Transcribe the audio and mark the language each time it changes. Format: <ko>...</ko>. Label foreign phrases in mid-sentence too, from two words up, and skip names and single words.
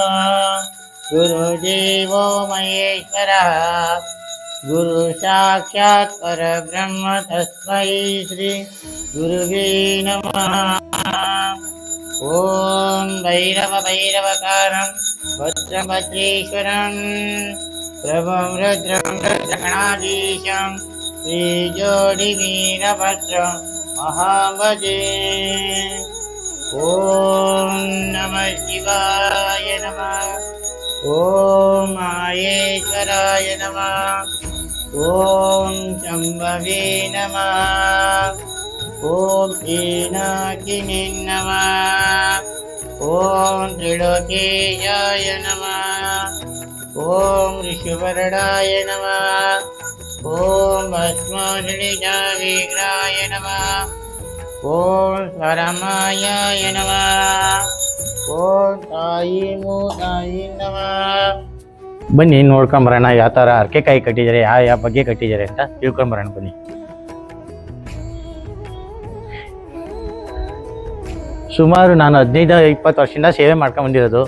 <sa>ಗುರುದೇವೋ ಮಹೇಶ್ವರ ಗುರು ಸಾಕ್ಷಾತ್ ಪರಬ್ರಹ್ಮ ತಸ್ಮೈ ಶ್ರೀ ಗುರುವೇ ನಮಃ. ಓಂ ಭೈರವ ಭೈರವಕಾರಂ ಭದ್ರಭದ್ರೇಶ್ವರಂ ಪ್ರಭಂ ರುದ್ರಂ ರುದ್ರಗಣಾಧೀಶಂ ಶ್ರೀ ಜೋಡಿ ವೀರಭದ್ರಂ ಮಹಾಭಜೆ. ಓಂ ನಮಃ ಶಿವಾಯ ನಮಃ. ಓಂ ಮಹೇಶ್ವರಾಯ ನಮಃ. ಓಂ ಶಂಭವೇ ನಮಃ. ಓಂ ಶ್ರೀನಾಥಿನೇ ನಮಃ. ಓಂ ತ್ರಿಲೋಕೇಶಾಯ ನಮಃ. ಓಂ ಋಷಿವರ್ಣಾಯ ನಮಃ. ಓಂ ಭಸ್ಮೋದಳಿಜಾವಿಗ್ರಾಯ ನಮಃ. ಓಂ ಸ್ವರಮಾಯಾಯ ನಮಃ. ಓಂ ತಾಯಿ ಮೂತಾಯಿ ನಮಃ.</sa> <kn>ಬನ್ನಿ ನೋಡ್ಕೊಂಬರೋಣ ಯಾವ ಥರ ಅರ್ಕೆ ಕಾಯಿ ಕಟ್ಟಿದ್ದಾರೆ, ಯಾವ ಬಗ್ಗೆ ಕಟ್ಟಿದ್ದಾರೆ ಅಂತ ತಿಳ್ಕೊಂಬರೋಣ ಬನ್ನಿ. ಸುಮಾರು ನಾನು 15-20 ವರ್ಷದಿಂದ ಸೇವೆ ಮಾಡ್ಕೊಂಡು ಬಂದಿರೋದು.</kn>